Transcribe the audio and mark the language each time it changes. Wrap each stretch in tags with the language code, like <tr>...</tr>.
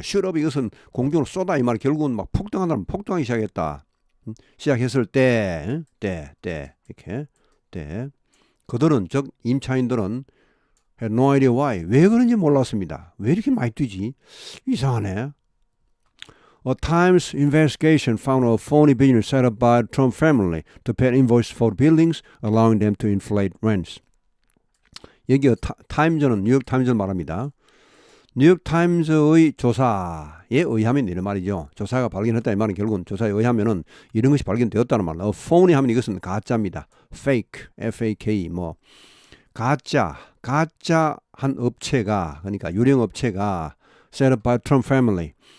<ko>shoot up 이것은 공중으로 쏟아 이 말 결국은 막 폭등하기 시작했다. 시작했을 때 이렇게 그들은 즉 임차인들은</ko> <en>had no idea why.</en> <ko>왜 그런지 몰랐습니다. 왜 이렇게 많이 뛰지? 이상하네.</ko> <en>A Times investigation found a phony business set up by the Trump family to pay invoice for buildings, allowing them to inflate rents.</en> <ko>여기 타임즈는 뉴욕 타임즈를 말합니다. 뉴욕 타임즈의 조사에 의하면 이런 말이죠. 조사가 발견했다 이 말은 결국은 조사에 의하면은 이런 것이 발견되었다는 말이에요. phony 하면 이것은 가짜입니다. fake, F-A-K 뭐 가짜한 업체가 그러니까 유령 업체가</ko> <en>set up by Trump family.</en>